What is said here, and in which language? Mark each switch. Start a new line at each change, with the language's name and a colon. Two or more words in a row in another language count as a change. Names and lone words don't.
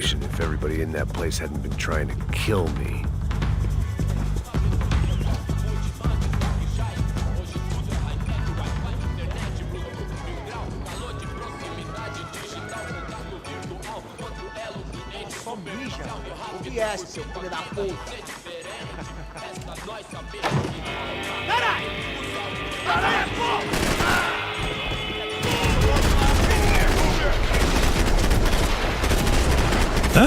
English: If everybody in that place hadn't been trying to kill me.
Portuguese: Só mija. O que é, seu filho da puta? Caralho! Caralho, pô! Huh?